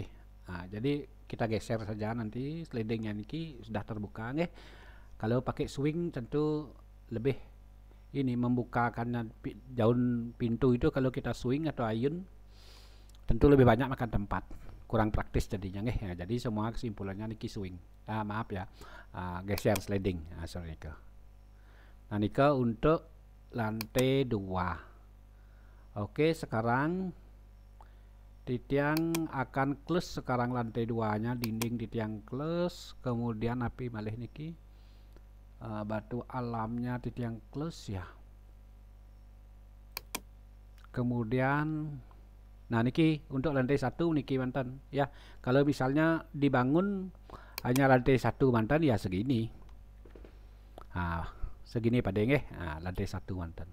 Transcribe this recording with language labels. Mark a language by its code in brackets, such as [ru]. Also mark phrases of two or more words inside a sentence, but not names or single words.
[id] Jadi kita geser saja nanti slidingnya niki sudah terbuka Kalau pakai swing tentu lebih ini membukakan daun pintu itu. Kalau kita swing atau ayun tentu lebih banyak makan tempat, kurang praktis jadinya jadi semua kesimpulannya niki swing. Maaf ya, geser sliding. Sorry niki. Nah, niki untuk lantai 2. Oke, sekarang Titiang akan close sekarang lantai 2-nya, dinding titiang close, kemudian [ban] api malih niki [id] batu alamnya titiang close ya. Kemudian nah niki untuk lantai 1 niki mantan ya. Kalau misalnya dibangun hanya lantai 1 mantan ya segini. Segini pada nggih. Lantai 1 mantan.